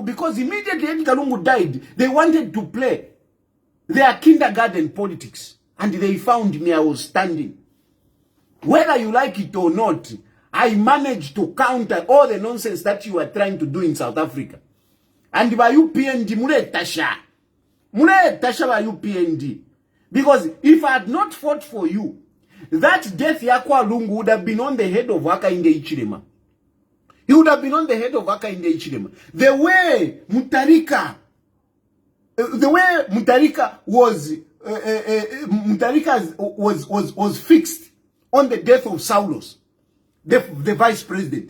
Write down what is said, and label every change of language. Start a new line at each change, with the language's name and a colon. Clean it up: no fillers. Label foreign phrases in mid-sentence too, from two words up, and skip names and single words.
English: Because immediately Edgar Lungu died, they wanted to play their kindergarten politics. And they found me, I was standing. Whether you like it or not, I managed to counter all the nonsense that you were trying to do in South Africa. And by UPND,
Bemba: mule tasha
English: by UPND. Because if I had not fought for you, that death Yakwa Lungu would have been on the head of Hakainde Hichilema. He would have been on the head of Hakainde Hichilema. The way Mutarika was fixed on the death of Saulos, the vice president.